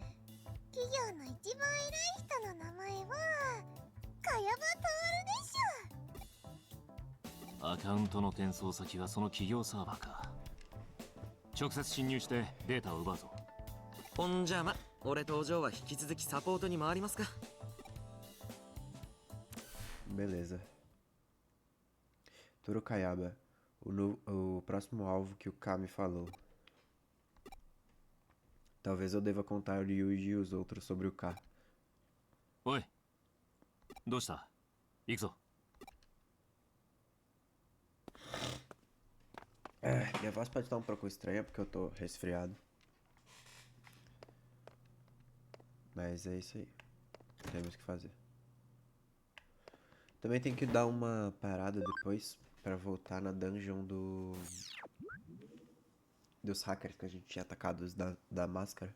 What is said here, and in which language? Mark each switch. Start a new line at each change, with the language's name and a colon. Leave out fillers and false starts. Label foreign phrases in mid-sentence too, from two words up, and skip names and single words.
Japanese: 企業の一番偉い人の名前は茅場徹でしょ。アカウントの転送先はその企業サーバーか。直接侵入してデータを奪うぞ。ほんじゃま、俺とお嬢は引き続きサポートに回りますか。
Portuguese: Beleza. Torocaiaba, o próximo alvo que o K me falou. Talvez eu deva contar o Ryuji e os outros sobre o K.
Japanese: おい、どうした？行くぞ。
Portuguese: Minha voz pode estar um pouco estranha porque eu tô resfriado. Mas é isso aí. Temos que fazer. Também tem que dar uma parada depois pra voltar na dungeon dos hackers que a gente tinha atacado da máscara.